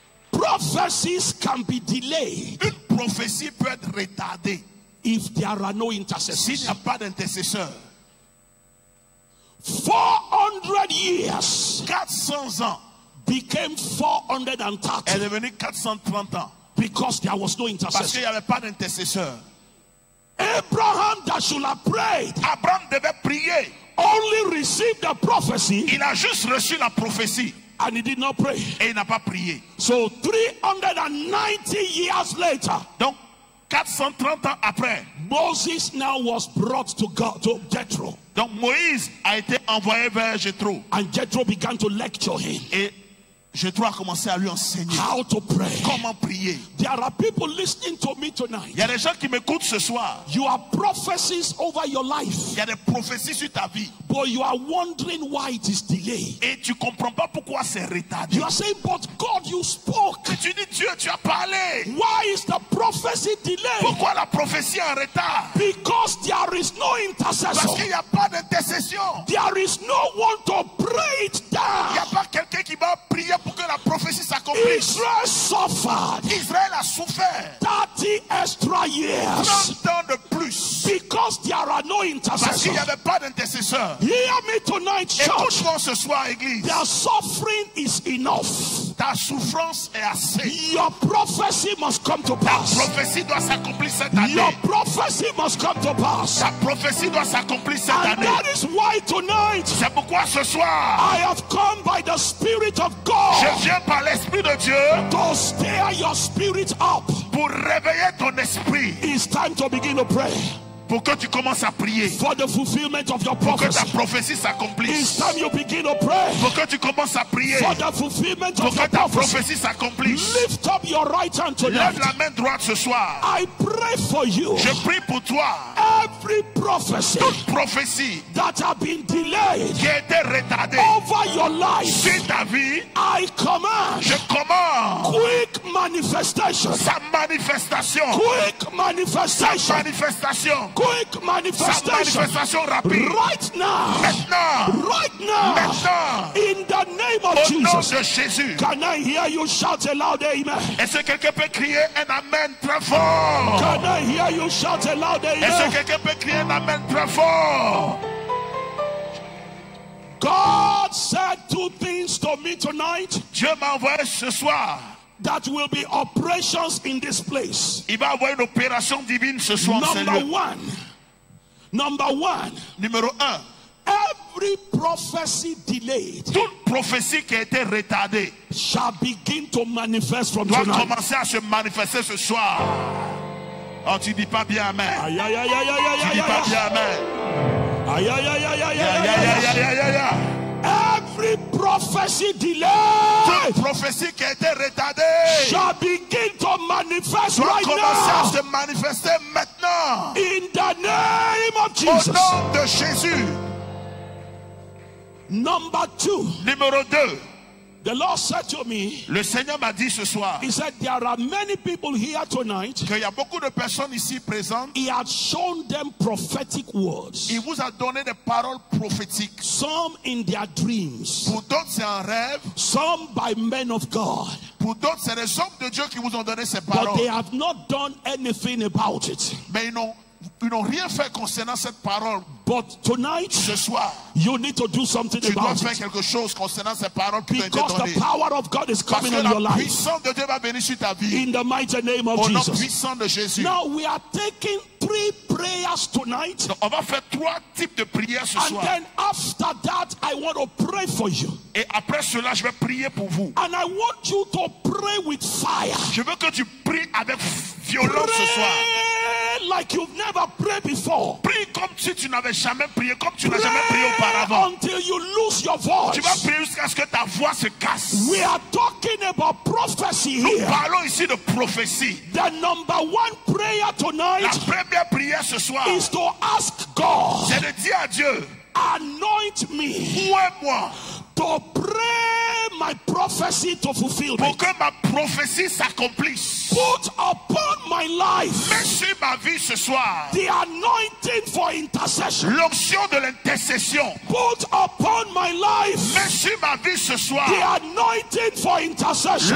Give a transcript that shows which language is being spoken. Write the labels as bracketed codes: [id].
[en] Prophecies can be delayed [fr] Une prophétie peut être retardée [en] if there are no [fr] s'il n'y [en] intercessors. [fr] a pas d'intercesseur. [en] 400 years [fr] 400 ans [en] became 430 [fr] est devenu 430 ans [en] because there was no [fr] parce [en] intercessor. [fr] qu'il n'y avait pas d'intercesseur. [en] Abraham that should have prayed [fr] Abraham devait prier. [en] only received the prophecy [fr] Il a juste reçu la prophétie [en] and he did not pray. [fr] et il n'a pas prié. [en] So 390 years later, [fr] Donc 430 ans après, [en] Moses now was brought to God, to Jethro, [fr] donc Moïse a été envoyé vers Jéthro [en] and Jethro began to lecture him [fr] et Jéthro a commencé à lui enseigner [en] how to pray. [fr] comment prier. [en] There are people listening to me tonight. [fr] Il y a des gens qui m'écoutent ce soir. [en] You have prophecies over your life, [fr] Il y a des prophéties sur ta vie [en] but you are wondering why it is delayed. [fr] et tu comprends pas pourquoi c'est retardé. [en] You are saying, but God, you spoke. [fr] Et tu dis Dieu, tu as parlé. [en] Why is the prophecy delayed? [fr] Pourquoi la prophétie est en retard? [en] Because there is no [fr] Parce [en] intercessor. [fr] qu'il n'y a pas d'intercession. [en] There is no one to pray it [fr] Il n'y a [en] down. [fr] pas quelqu'un qui va prier pour que la prophétie s'accomplisse. [en] Israel suffered [fr] Israël a souffert [en] 30 extra years [fr] 30 ans de plus [en] because there are no [fr] parce qu'il [en] intercessors. [fr] n'y avait pas d'intercesseur. [en] Hear me tonight, church. [fr] Écoute-moi ce soir, église. [en] Their suffering is enough. [fr] Ta souffrance est assez. [en] Your prophecy must come to [fr] Ta [en] pass. [fr] prophétie doit s'accomplir cette année. [en] Your prophecy must come to pass. [fr] Ta prophétie doit s'accomplir cette [en] And [fr] année. [en] that is why tonight [fr] C'est pourquoi ce soir, [en] I have come by the Spirit of God [fr] je viens par l'Esprit de Dieu [en] to stir your spirit up. [fr] pour réveiller ton esprit, [en] It's time to begin to pray [fr] pour que tu commences à prier, [en] for the fulfillment of your [fr] pour que ta [en] prophecy. [fr] prophétie [en] It's [fr] s'accomplisse, [en] time you begin to pray [fr] pour que tu commences à prier, [en] for the fulfillment [fr] pour [en] of [fr] que [en] your [fr] ta [en] prophecy. [fr] prophétie s'accomplisse. [en] Lift up your right hand [fr] Lève [en] tonight. [fr] la main droite ce soir. [en] I pray for you. [fr] Je prie pour toi. [en] Every prophecy [fr] Toute prophétie [en] that have been delayed [fr] qui a été retardée [en] over your life, [fr] sur ta vie, [en] I command [fr] je commande [en] quick manifestation. [fr] sa manifestation. [en] Quick [fr] Sa [en] manifestation. [fr] manifestation. [en] Quick [fr] Sa [en] manifestation. [fr] manifestation rapide. [en] Right now. [fr] Maintenant. [en] Right now. [fr] Maintenant. [en] In the name of [fr] Au nom [en] Jesus. [fr] de Jésus. [en] Can I hear you shout a loud amen? [fr] Est-ce que quelqu'un peut crier un amen très fort? [en] Can I hear you shout a loud [fr] Est-ce que [en] amen? [fr] quelqu'un peut crier un amen très fort? [en] God said two things to me tonight [fr] Dieu m'a envoyé ce soir. [en] that will be operations in this place. [fr] Il va avoir une opération divine ce soir en ce lieu. [en] Number one, [fr] Numéro 1. [en] every prophecy delayed [fr] Toute prophétie qui a été retardée [en] shall begin to manifest from [fr] doit [en] tonight. [fr] commencer à se manifester ce soir. Oh, tu dis pas bien amen. Aïe, aïe, aïe, aïe, aïe, Tu aïe, dis pas aïe, bien amen. aïe, aïe, aïe, aïe, aïe, Ya, aïe, ya, aïe, ya, aïe. ya, ya, ya, ya. [en] Every prophecy delayed [fr] Toute prophétie qui a été retardée [en] shall begin to manifest [fr] doit [en] right [fr] commencer à [en] now [fr] se manifester maintenant. [en] in the name of [fr] Au [en] Jesus. [fr] nom de Jésus. [en] Number two, [fr] Numéro 2. [en] the Lord said to me, [fr] Le Seigneur m'a dit ce soir [en] He said, there are many people here tonight. [fr] qu'il y a beaucoup de personnes ici présentes. [en] He had shown them prophetic words. [fr] Il vous a donné des paroles prophétiques. [en] Some in their dreams, [fr] Pour d'autres, c'est un rêve. [en] some by men of God. [fr] Pour d'autres, c'est les hommes de Dieu qui vous ont donné ces [en] But they [fr] paroles. [en] have not done anything about it. [fr] Mais ils n'ont rien fait concernant cette parole. [en] But tonight, [fr] Ce soir, [en] you need to do something [fr] tu dois [en] about [fr] faire [en] it. [fr] quelque chose concernant ces paroles qui t'ont été [en] Because [fr] données. [en] the power of God is [fr] Parce [en] coming [fr] que [en] on your [fr] la [en] life. [fr] puissance de Dieu va venir sur ta vie. [en] In the mighty name of [fr] Au nom [en] Jesus. [fr] puissant de Jésus. [en] Now we are taking 3 prayers tonight. [fr] Donc, on va faire 3 types de prières ce [en] And [fr] soir. [en] then after that, I want to pray for you. [fr] Et après cela, je vais prier pour vous. [en] And I want you to pray with fire. [fr] Je veux que tu pries avec violence ce soir. [en] Pray like you've never prayed before. [fr] Prie comme si tu n'avais jamais prié, comme tu n'as jamais prié [en] Pray [fr] auparavant. [en] until you lose your [fr] Tu vas [en] voice. [fr] prier jusqu'à ce que ta voix se casse. [en] We are talking about prophecy [fr] Nous [en] here. [fr] parlons ici de prophétie. [en] The number one prayer [fr] La [en] tonight [fr] première prière ce soir, [en] is to ask God, [fr] c'est de dire à Dieu, [en] anoint me [fr] ouais-moi [en] to pray my prophecy to fulfill [fr] pour [en] me. [fr] que ma prophétie s'accomplisse. [en] Put upon my life [fr] Mets sur ma vie ce soir [en] the anointing for intercession. [fr] l'onction de l'intercession. [en] Put upon my life [fr] Mets sur ma vie ce soir [en] the anointing for intercession.